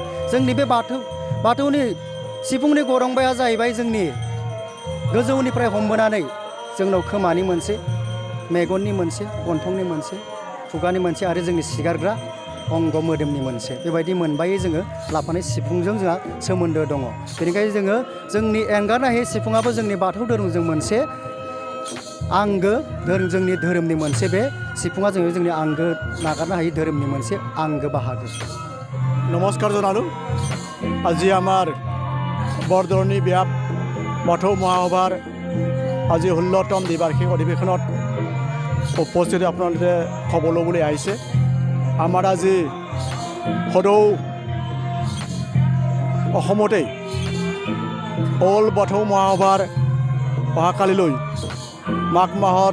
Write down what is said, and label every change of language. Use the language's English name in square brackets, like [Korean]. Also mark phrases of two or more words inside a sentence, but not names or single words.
[Bodo] जोंनि बे बाथौनि सिफुंनि गरंबाया जाहैबाय जोंनि गोजौनिफ्राय हमबोनानै जोंनाव खोमानि मोनसे, मेगननि मोनसे, गन्थंनि मोनसे, खुगानि मोनसे आरो जोंनि सिगारग्रा अंग मोदोमनि मोनसे, बेबायदि मोनबायै जोङो लाफानाय सिफुंजों जोंहा सोमोन्दो दङ। बेनिखायनो जोङो जोंनि एंगारनो हायै सिफुङाबो जोंनि बाथौ धोरोमजों मोनसे आंगो जोंनि धोरोमनि मोनसे बे सिफुङा जोंनि आंगो नागारनो हायै धोरोमनि मोनसे आंगो बाहागो। [Assamese] নমস্কাৰ জনালোঁ। আজি আমাৰ বৰদলনি ব্যাপ বাথৌ মহাসভাৰ আজি 16তম দ্বিবাৰ্ষিক অধিৱেশনত উপস্থিত আপোনালোকে খবৰ ল'বলৈ আহিছে। আমাৰ আজি সদৌ অসমতেই অল বাথৌ মহাসভাৰ অহাকালিলৈ মাঘ মাহৰ